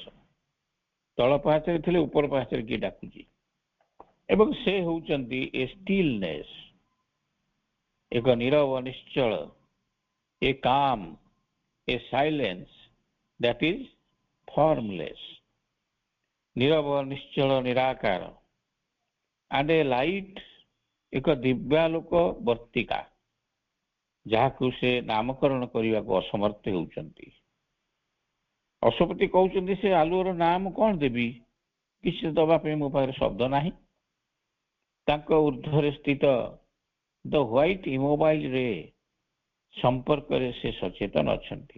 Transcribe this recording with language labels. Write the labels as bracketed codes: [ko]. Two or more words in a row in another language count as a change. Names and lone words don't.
[or] ତଳ ପାହାଚରେ ଥିଲେ ଉପର ପାହାଚରେ କିଏ ଡାକୁଛି, ଏବଂ ସେ ହେଉଛନ୍ତି [en] a stillness, [or] ଏକ ନୀରବ ନିଶ୍ଚଳ, [en] a calm, a silence that is formless. [or] ନିରବ ନିଶ୍ଚଳ ନିରାକାର [en] and a light [or] ଏକ ଦିବ୍ୟାଲୋକ ବର୍ତ୍ତିକା ଯାହାକୁ ସେ ନାମକରଣ କରିବାକୁ ଅସମର୍ଥ ହେଉଛନ୍ତି। ଅଶ୍ୱପତି କହୁଛନ୍ତି ସେ ଆଲୁଅର ନାମ କଣ ଦେବି, କିଛି ଦବା ପାଇଁ ମୋ ପାଖରେ ଶବ୍ଦ ନାହିଁ। ତାଙ୍କ ଉର୍ଦ୍ଧ୍ୱରେ ସ୍ଥିତ [en] the white immobile [or] ରେ ସମ୍ପର୍କରେ ସେ ସଚେତନ ଅଛନ୍ତି।